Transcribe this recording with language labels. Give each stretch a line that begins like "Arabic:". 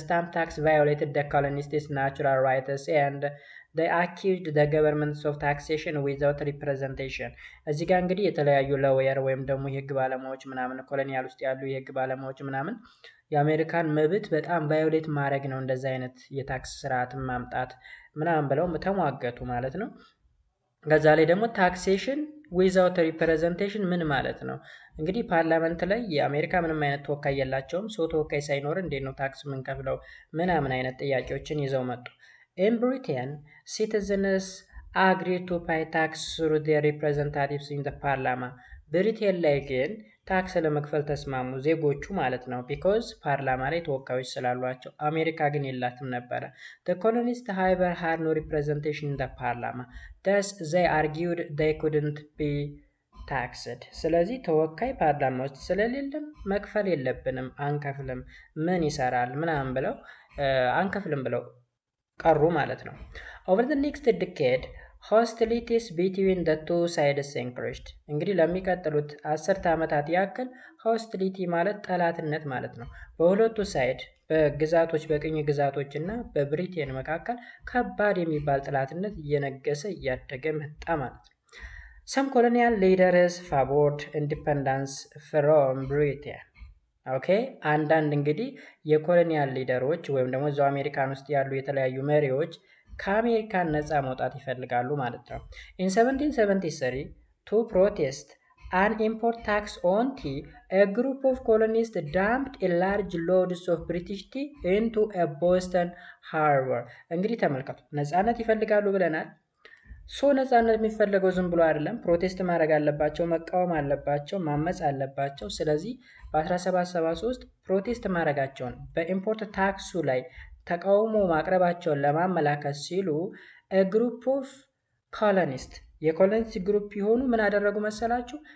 English: tax violated the colonists' natural rights and they accused the governments of taxation without representation
Amharic: እዚህ ጋር እንግዲህ የተለያዩ ሎየር ወይም ደግሞ የህግ ባለሙያዎች ምናምን ኮሎኒያል ውስጥ ያሉ የህግ ባለሙያዎች ምናምን የአሜሪካን መብት በጣም ቫዮሌት ማድረግ ነው እንደዚህ አይነት የታክስ ስርዓትን ማምጣት ምናምን ብለው ተሟገቱ ማለት ነው። ከዛ ላይ ደግሞ ታክሴሽን ዊዛውት ሪፕሬዘንቴሽን ምን ማለት ነው? እንግዲህ ፓርላመንት ላይ የአሜሪካ ምንም አይነት ተወካይ የላቸውም። ሰው ተወካይ ሳይኖር እንዴት ነው ታክስ የምንከፍለው? ምናምን አይነት ጥያቄዎችን ይዘው መጡ።
English: In Britain, citizens agreed to pay tax through their representatives in the parliament.
Amharic: ብሪቴን ላይ ግን ታክስ ለመክፈል ተስማሙ ዜጎቹ ማለት ነው። ቢኮዝ ፓርላማ ላይ ተወካዮች ስላሏቸው። አሜሪካ ግን የላትም ነበረ።
English: The colonists however had no representation in the parliament. Thus they argued they couldn't be taxed.
Amharic: ስለዚህ ተወካይ ፓርላማ ውስጥ ስለሌለም መክፈል የለብንም አንከፍልም፣ ምን ይሰራል ምናምን ብለው አንከፍልም ብለው ቀሩ ማለት ነው።
English: Over the next decade hostilities between the two sides increased.
Amharic: እንግዲህ ለሚቀጥሉት 10 ዓመታት ያክል ሆስቲሊቲ ማለት ጠላትነት ማለት ነው። በሁለቱ ሳይድ በግዛቶች በቅኝ ግዛቶች እና በብሪቴን መካከል ከባድ የሚባል ጠላትነት እየነገሰ እያደገ መጣ ማለት ነው።
English: Some colonial leaders favored independence from Britain.
Amharic: ኦኬ አንዳንድ እንግዲህ የኮሎኒያል ሊደሮች ወይም ደግሞ እዛው አሜሪካን ውስጥ ያሉ የተለያዩ መሪዎች ከአሜሪካን ነፃ መውጣት ይፈልጋሉ ማለት ነው።
English: In 1773 to protest an import tax on tea, a group of colonists dumped a large loads of British tea into a Boston harbor.
Amharic: እንግዲህ ተመልከቱ፣ ነፃነት ይፈልጋሉ ብለናል። ነፃነት የሚፈለገው ዝም ብሎ አይደለም። ፕሮቴስት ማድረግ አለባቸው፣ መቃወም አለባቸው፣ ማመፅ አለባቸው። ስለዚህ በ1773 ፕሮቴስት ማድረጋቸውን በኢምፖርት ታክሱ ላይ ተቃውሞ ማቅረባቸውን ለማመላከት ሲሉ
English: ግሩፕ ኦፍ ኮሎኒስት
Amharic: የኮሎኒስት ግሩፕ የሆኑ ምን አደረጉ መሰላችሁ?